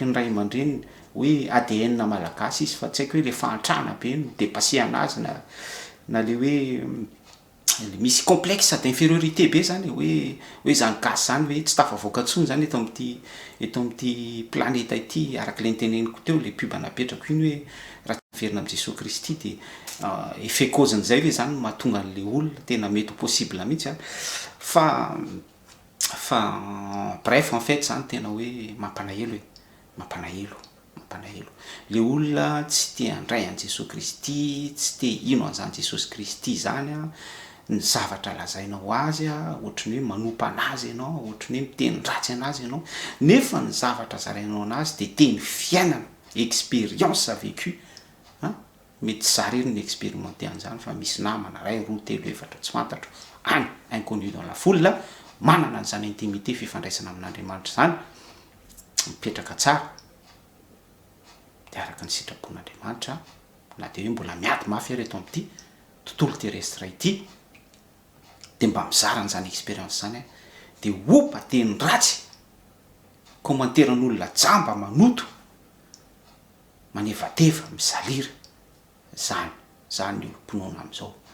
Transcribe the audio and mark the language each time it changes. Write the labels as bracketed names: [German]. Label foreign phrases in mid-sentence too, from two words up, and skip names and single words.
[Malagasy] ny ray aman-dreniny hoe ADN malagasy izy fa tsy haiko hoe le fahantrana be no dépassé anazy na le hoe misy [French] complexe d'infériorité [Malagasy] be zany hoe zany gasy zany hoe tsy tafavoaka tsony zany eto amin'ity planeta ity araka le niteneniko teo le pub napetrako iny hoe raha verina am' Jesosy Kristy de [French] effet cause [Malagasy] zay hoe zany mahatonga an'le olona tena mety possible mihitsy fa [French] bref en fait [Malagasy] zany tena hoe mampanahelo le olona tsy te handray an' Jesosy Kristy tsy te ino an'izany Jesosy Kristy zany ny zavatra lazainao azy ohatrany hoe manompa anazy ianao ohatrany hoe miteny ratsy anazy ianao nefa ny zavatra zarainao anazy de teny fiainana [French] expérience vécu [Malagasy] mety sariry ny expérimenté an'izany fa misy namana ray roa telo efatra tsy fantatro any [French] inconnu dans la foule [Malagasy] manana an'izany intimité fifandraisana amin'Andriamanitra zany mipetraka tsara de araka ny sitrapon'Andriamanitra na de hoe mbola miady mafy reto amin'ity tontolo terrestre ity de mba mizara n'izany expérience zany de opa teny ratsy komanteran'olona jamba manoto manevateva mizalira zany olom-pinoana am'izao